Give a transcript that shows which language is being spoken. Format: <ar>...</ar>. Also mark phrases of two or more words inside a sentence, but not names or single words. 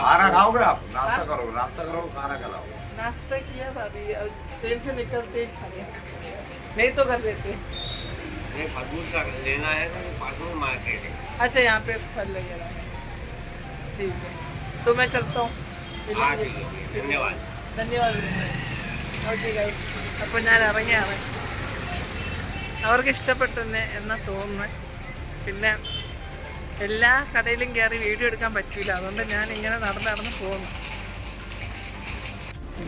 <hi>खाना खाओगे आप? नाश्ता करो खाना खिलाओ. नाश्ता किया था अभी, ट्रेन से निकलते ही खा लिया, नहीं तो कर देते. नहीं फूड का लेना है तो फूड मार्केट है. अच्छा यहाँ पे फल लगेगा, ठीक है. तो मैं चलता हूँ. हाँ ठीक है, धन्यवाद.</hi> <en>okay guys,</en> <ml>അപ്പോൾ ഞാൻ ഇറങ്ങിയാണ്. അവർക്ക് ഇഷ്ടപ്പെട്ടെന്നെ എന്നാ തോന്നുന്നത്. പിന്നെ എല്ലാ കടയിലും കയറി വീഡിയോ എടുക്കാൻ പറ്റില്ല, അതുകൊണ്ട് ഞാൻ ഇങ്ങനെ നടന്ന് പോകുന്നു.</ml>